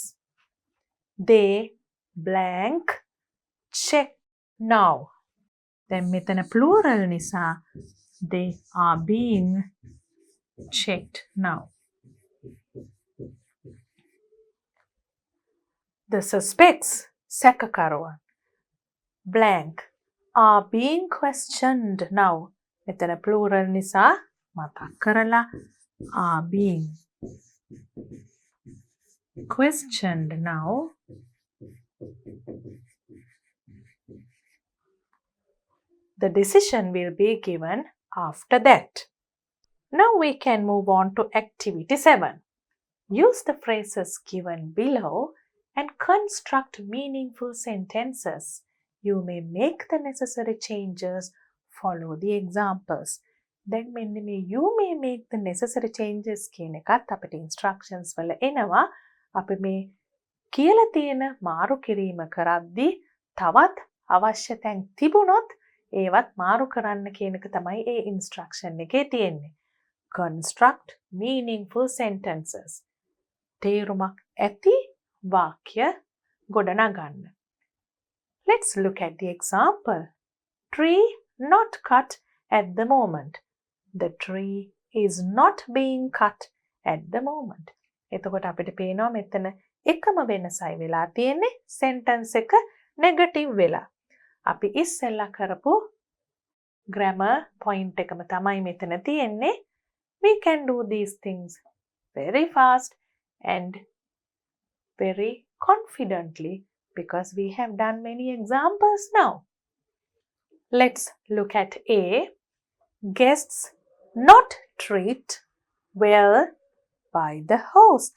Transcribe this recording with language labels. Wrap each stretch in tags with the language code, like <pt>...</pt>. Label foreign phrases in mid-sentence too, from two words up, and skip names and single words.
<en>They blank check now.</en> <si>දැන් මෙතන plural නිසා</si> <en>they are being checked now. The suspects සැකකරුවන් blank are being questioned now.</en> <si>මෙතන plural නිසා මතක් කරලා</si> <en>are being questioned now. The decision will be given after that. Now we can move on to activity 7. Use the phrases given below and construct meaningful sentences. You may make the necessary changes. Follow the examples. Then</en> <si>මෙන්න මේ</si> <en>you may make the necessary changes</en> <si>කියන එකත් අපිට instructions වල එනවා. අපි මේ කියලා තියෙන මාරු කිරීම කරද්දී තවත් අවශ්‍ය තැන් තිබුණොත් ඒවත් මාරු කරන්න කියන එක තමයි ඒ instruction එකේ තියෙන්නේ.</si> <en>Construct meaningful sentences.</en> <si>තේරුමක් ඇති වාක්‍ය ගොඩනගන්න.</si> <en>Let's look at the example. Tree not cut at the moment. The tree is not being cut at the moment.</en> <si>එතකොට අපිට පේනවා මෙතන එකම වෙනසයි වෙලා තියෙන්නේ sentence එක negative වෙලා. අපි ඉස්සෙල්ලා කරපු</si> <en>grammar point</en> <si>එකම තමයි මෙතන තියෙන්නේ.</si> <en>We can do these things very fast and very confidently because we have done many examples now. Let's look at A. Guests not treat well by the hosts.</en>